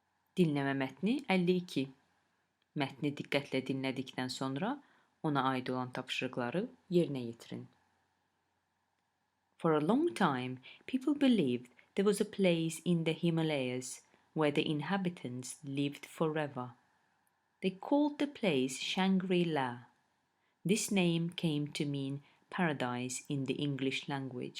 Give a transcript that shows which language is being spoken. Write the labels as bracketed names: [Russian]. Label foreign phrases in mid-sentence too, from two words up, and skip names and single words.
[Turkish] Dinleme metni 52. [Azerbaijani] Mətni diqqətlə dinlədikdən sonra ona aid olan tapşırıqları yerinə yetirin. [English] For a long time, people believed there was a place in the Himalayas where the inhabitants lived forever. They called the place Shangri-La. This name came to mean paradise in the English language.